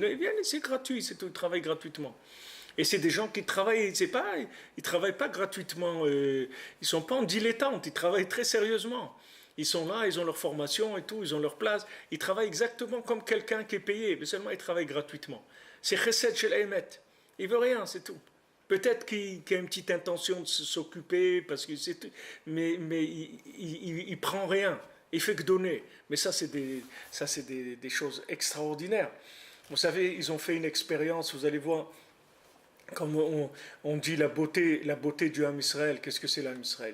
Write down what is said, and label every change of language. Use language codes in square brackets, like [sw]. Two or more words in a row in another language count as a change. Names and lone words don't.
[fr] Ils viennent, c'est gratuit, c'est tout, ils travaillent gratuitement. Et c'est des gens qui travaillent, ils travaillent pas gratuitement, ils sont pas en dilettante, ils travaillent très sérieusement. Ils sont là, ils ont leur formation et tout, ils ont leur place. Ils travaillent exactement comme quelqu'un qui est payé, mais seulement ils travaillent gratuitement. C'est [he] חסד של אמת. [fr] Il veut rien, c'est tout. Peut-être qu'il a une petite intention de s'occuper, parce que c'est tout, mais il prend rien. Il fait que donner. Mais ça, c'est des choses extraordinaires. Vous savez, ils ont fait une expérience, vous allez voir, comme on dit la beauté du [he] עם ישראל. [fr] Qu'est-ce que c'est l' [he] עם ישראל?